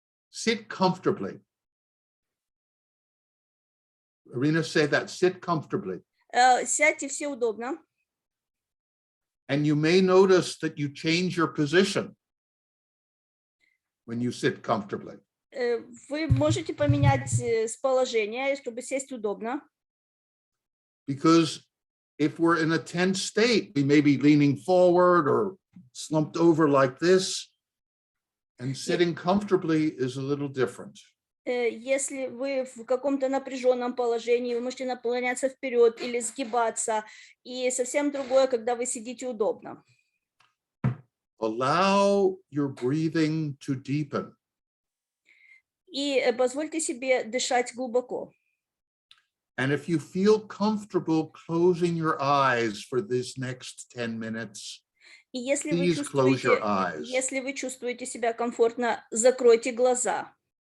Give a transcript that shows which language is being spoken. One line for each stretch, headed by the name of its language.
English: Sit comfortably. Irina, say that, sit comfortably.
Russian: Сядьте все удобно.
English: And you may notice that you change your position when you sit comfortably.
Russian: Вы можете поменять положение, чтобы сесть удобно.
English: Because if we're in a tense state, we may be leaning forward or slumped over like this. And sitting comfortably is a little different.
Russian: Если вы в каком-то напряженном положении, вы можете наклоняться вперед или сгибаться. И совсем другое, когда вы сидите удобно.
English: Allow your breathing to deepen.
Russian: И позвольте себе дышать глубоко.
English: And if you feel comfortable closing your eyes for this next 10 minutes,
Russian: И если вы
English: please close your
Russian: чувствуете,
English: eyes.
Russian: если вы чувствуете себя комфортно, закройте глаза.